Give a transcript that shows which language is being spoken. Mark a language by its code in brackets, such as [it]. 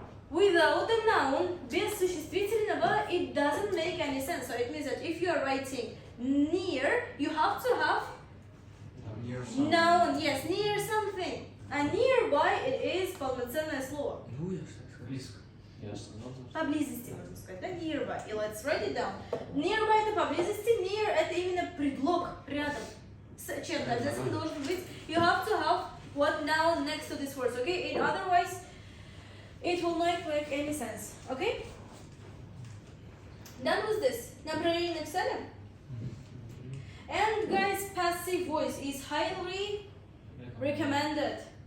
[en] without the noun, [ru] без существительного, [en] it doesn't make any sense. So it means that if you are writing near, you have to have Near something. noun, yes, near something. And nearby, it is [ru] полноценное слово. Ну, я же так сказал. Близко. Я же сказал, что... Поблизости, можно сказать, да, nearby. [en] И let's write it down. [ru] Nearby это поблизости, near это именно предлог, рядом. С чем-то обязательно должен быть. [en] You have to have what noun next to these words, okay? And otherwise, it will not make any sense, okay? Done with this. [ru] Направление написали? [en] And guys, passive voice is highly recommended.